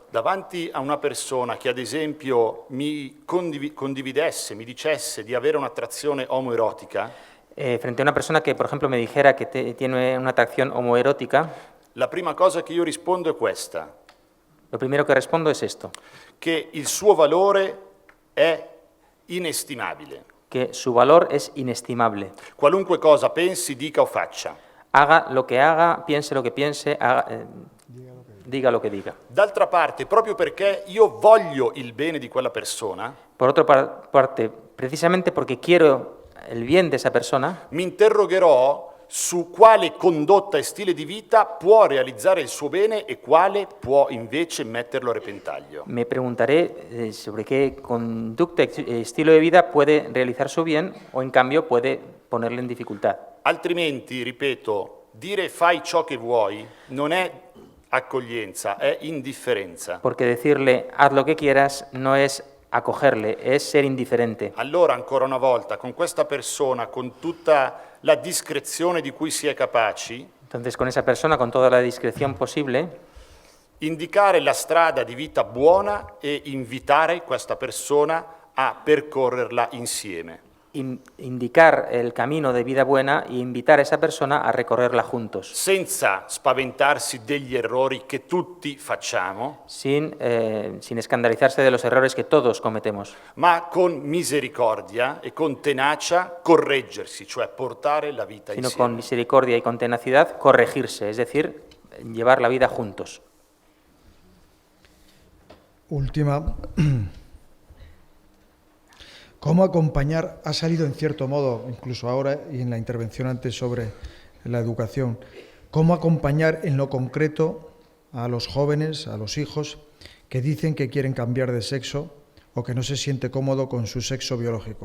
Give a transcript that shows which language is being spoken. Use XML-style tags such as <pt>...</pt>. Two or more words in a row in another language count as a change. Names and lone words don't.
<it>Davanti a una persona che ad esempio mi condividesse, mi dicesse di avere un'attrazione omoerotica,</it> <es>Frente a una persona que, por ejemplo, me dijera que tiene una atracción homoerótica,</es> <it>la prima cosa che io rispondo è questa,</it> <es>lo primero que respondo es esto,</es> <it>che il suo valore è inestimabile.</it> <es>que su valor es inestimable.</es> <it>Qualunque cosa pensi, dica o faccia.</it> <es>Haga lo que haga, piense lo que piense, diga lo que diga.</es> <it>D'altra parte, proprio perché io voglio il bene di quella persona,</it> <es>Por otra parte, precisamente porque quiero el bien de esa persona,</es> <it>mi interrogherò su quale condotta e stile di vita può realizzare il suo bene e quale può invece metterlo a repentaglio.</it> <es>me preguntaré sobre qué conducta y estilo de vida puede realizar su bien o, en cambio, puede ponerle en dificultad.</es> <it>Altrimenti, ripeto, dire fai ciò che vuoi non è accoglienza, è indifferenza.</it> <es>Porque decirle haz lo que quieras no es acogerle, es ser indiferente.</es> <it>Allora, ancora una volta, con questa persona, con tutta la discrezione di cui si è capaci,</it> <es>Entonces, con esa persona, con toda la discreción posible,</es> <it>indicare la strada di vita buona e invitare questa persona a percorrerla insieme.</it> <es>indicar el camino de vida buena e invitar a esa persona a recorrerla juntos,</es> <it>Senza spaventarsi degli errori che tutti facciamo,</it> <es>sin escandalizarse de los errores que todos cometemos,</es> <it>ma con misericordia e con tenacia correggersi, cioè portare la vita</it> <es>sino con</es> <it>insieme.</it> <es>misericordia y con tenacidad corregirse, es decir, llevar la vida juntos. Última. ¿Cómo acompañar? Ha salido en cierto modo, incluso ahora y en la intervención antes sobre la educación, cómo acompañar en lo concreto a los jóvenes, a los hijos, que dicen que quieren cambiar de sexo o que no se siente cómodo con su sexo biológico.</es>